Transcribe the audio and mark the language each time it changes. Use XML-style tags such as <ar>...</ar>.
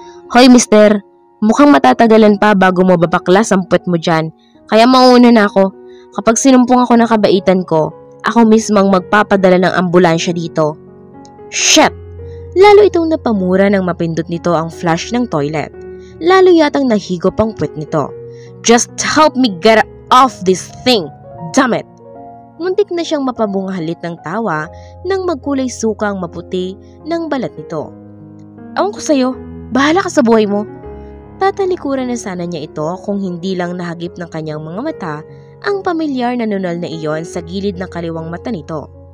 <tl>Hoy mister, mukhang matatagalan pa bago mo babaklas ang puwet mo dyan, kaya mauna na ako. Kapag sinumpong ako ng kabaitan ko, ako mismong magpapadala ng ambulansya dito. Shit! Lalo itong napamura nang mapindot nito ang flush ng toilet. Lalo yatang nahigop ang puwet nito.</tl> <en>Just help me get off this thing! Damn it!</en> <tl>Muntik na siyang mapabunghalit ng tawa nang magkulay suka ang maputi ng balat nito. Awan ko sa'yo, bahala ka sa buhay mo. Tatalikuran na sana niya ito kung hindi lang nahagip ng kanyang mga mata ang pamilyar na nunal na iyon sa gilid ng kaliwang mata nito.</tl>